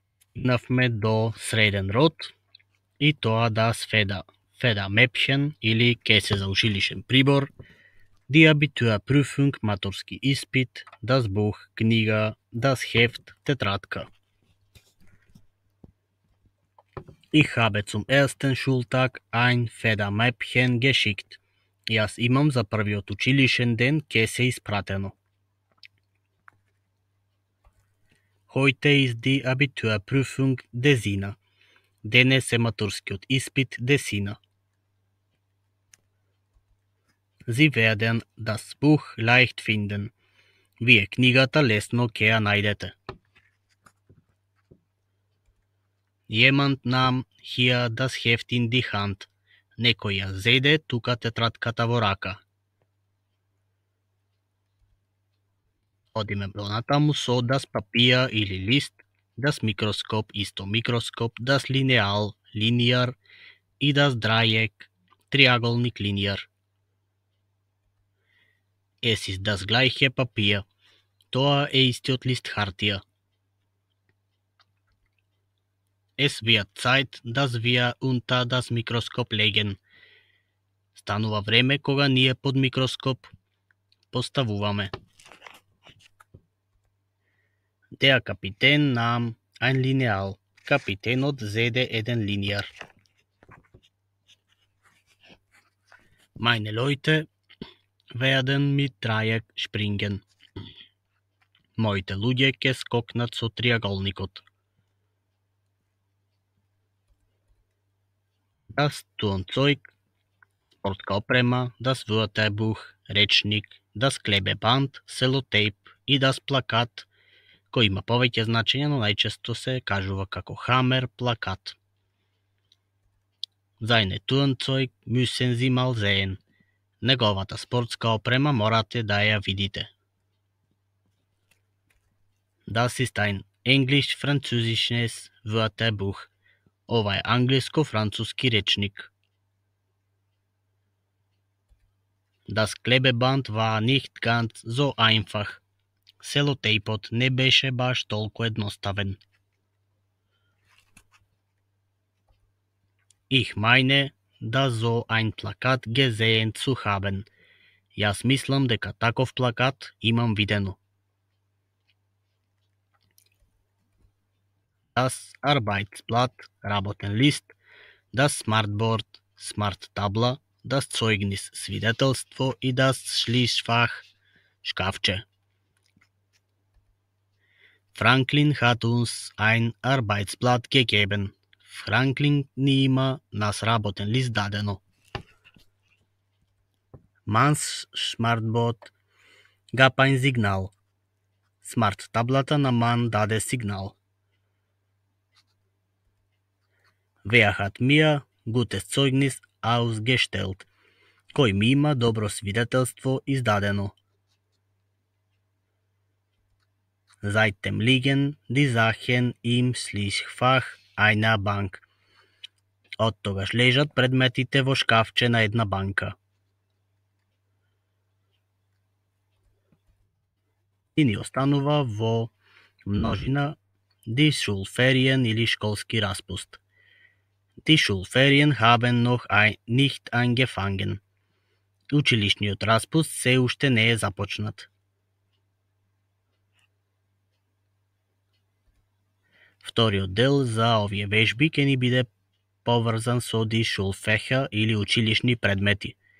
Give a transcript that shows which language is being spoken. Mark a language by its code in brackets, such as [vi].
[mk] Стигнавме до среден род и тоа das Feder-Mäppchen или кесе за училишен прибор, die Abiturprüfung матурски испит, das Buch книга, das Heft тетрадка. [de] Ich habe zum ersten Schultag ein Feder-Mäppchen geschickt. [mk] Јас имам за првиот училишен ден кесе испратено. [de] Heute ist die Abiturprüfung Desina. [mk] Денес е матурскиот испит Десина. [de] Sie werden das Buch leicht finden. [mk] Вие книгата лесно ќе ја најдете. [de] Jemand nahm hier das Heft in die Hand. [mk] Некој ја зеде тука тетрадката во рака. Одиме понатаму со das Papier или лист, das Mikroskop исто микроскоп, das Lineal линијар и das Dreieck триаголник линијар. [de] Es ist das gleiche Papier. [mk] Тоа е истиот лист хартија. [de] Es wird Zeit, dass wir unter das Mikroskop legen. [mk] Станува време кога ние под микроскоп поставуваме. [de] Der Kapitän nahm ein Lineal. [mk] Капитенот зеде еден линијар. [de] Meine Leute werden mit Dreieck springen. [mk] Моите луѓе ќе скокнат со триаголникот. Das Turnzeug, спортска опрема, das Wörterbuch, речник, das Klebeband, селотейп и das Plakat, кој има повеќе значења, но најчесто се кажува како хамер, плакат. [de] Seine Turnzeug müssen Sie mal sehen. [mk] Неговата спортска опрема морате да ја видите. [de] Das ist ein englisch-französisches Wörterbuch. [mk] Ова е англиско-француски речник. [de] Das Klebeband war nicht ganz so einfach. [mk] Селотейпот не беше баш толку едноставен. [de] Ich meine, da so ein Plakat gesehen zu haben. [mk] Јас мислам дека таков плакат имам видено. [de] Das Arbeitsblatt, работен лист, das Smartboard, смарт табла, das Zeugnis, свидетелство и das Schließfach, шкафче. Franklin hat uns ein Arbeitsblatt gegeben. [mk] Франклин ни има нас работен лист дадено. [de] Mans Smartboard gab ein Signal. [mk] Смарт таблата на Ман даде сигнал. [de] Wer hat mir gutes Zeugnis ausgestellt? [mk] Кој ми има добро свидетелство издадено? [de] Seitdem liegen die Sachen im Schließfach einer Bank. [mk] Од тогаш лежат предметите во шкафче на една банка. И ни останува во множина die Schulferien или школски распуст. [de] Die Schulferien haben noch nicht angefangen. [mk] Училишниот распуст се уште не е започнат. Вториот дел за овие вежби ќе ни биде поврзан со ди шулфеха или училишни предмети.